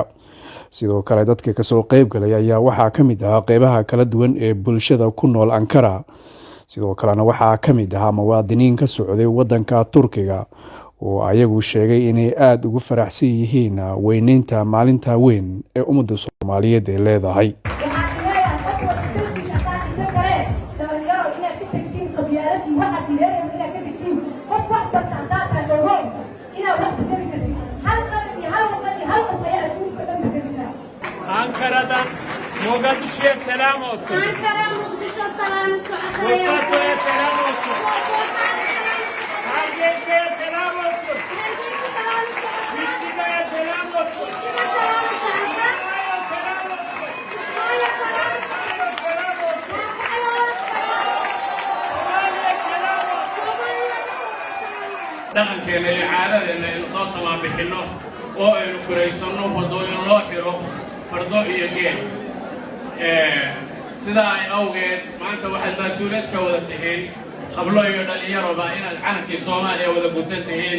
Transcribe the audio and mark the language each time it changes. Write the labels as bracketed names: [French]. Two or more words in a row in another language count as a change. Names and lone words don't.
[Somali] Sidoo kale dadka ka soo qayb galay ayaa waxaa ka mid ah qaybaha kala duwan ee bulshada ku nool Ankara. Sidoo kalena waxaa ka mid ah muwaadiniin ka socday wadanka Turkiga oo ayagu sheegay inay aad ugu faraxsan yihiin weynaynta maalinta weyn ee ummadda Soomaaliyeed ay leedahay. [Turkish] Ankara'dan Mogadishu'ya selam olsun. Ankara Mogadishu selam olsun. Bosna'ya selam olsun. Hargeysya'ya selam olsun. Bilgi'ye selam olsun. [Somali] dhaqankeena iyo caadadeena aynu soo samaabixinno oo aynu kuraysanno wadooyin loo xiro fardo iyo geel sidaa ay awgeed maanta waxaad mas-uuliyad ka wada tihiin hablo iyo dhallinyaroba inaad calankii Soomaaliya wada gudan tihiin.